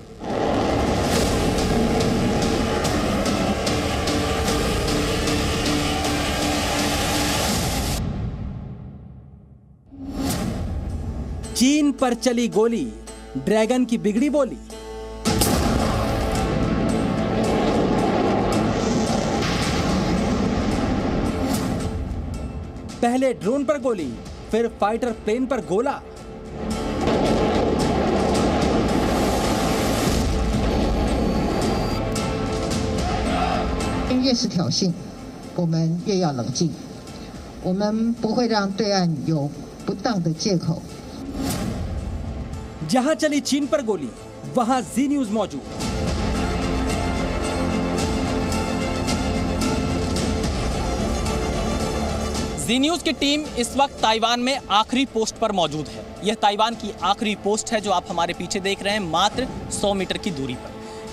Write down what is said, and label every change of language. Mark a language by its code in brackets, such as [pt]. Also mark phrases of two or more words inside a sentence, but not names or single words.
[hi] चीन पर चली गोली, ड्रैगन की बिगड़ी बोली। पहले ड्रोन पर गोली, फिर [en] fighter plane [hi] पर गोला। [zh] 越是挑衅，我们越要冷静。我们不会让对岸有不当的借口。 [hi] जहां चली चीन पर गोली, वहां जी न्यूज मौजूद। जी न्यूज की टीम इस वक्त ताइवान में आखिरी पोस्ट पर मौजूद है। यह ताइवान की आखिरी पोस्ट है जो आप हमारे पीछे देख रहे हैं, मात्र 100 मीटर की दूरी पर।